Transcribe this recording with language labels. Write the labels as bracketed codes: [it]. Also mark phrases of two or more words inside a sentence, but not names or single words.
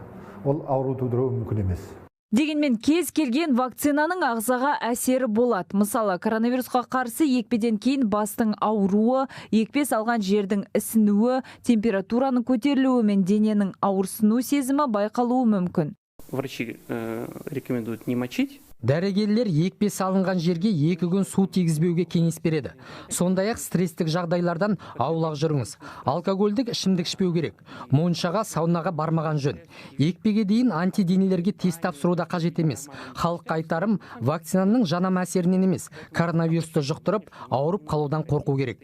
[kk] Ол ауру тудыруы мүмкін емес. Дегенмен кез келген вакцинаның ағзаға әсері болады. Мысалы, коронавирусқа қарсы екпеден кейін бастың ауруы, екпе салған жердің ісінуі, температураның көтерілуі мен дененің ауырсыну сезімі байқалуы мүмкін. [ru] Врачи рекомендуют не мочить. [kk] Дәрігерлер екпе салынған жерге 2 күн су тигізбеуге кеңес береді. Сондай-ақ стресстік жағдайлардан аулақ жүріңіз. Алкогольдік ішімдік ішпеу керек. Моншаға, саунаға бармаған жөн. Екпеге дейін антиденелерге тест тапсыру да қажет емес. Халыққа айтарым, вакцинаның жанама әсерінен емес, коронавирусты жұқтырып, ауырып қалудан қорқу керек.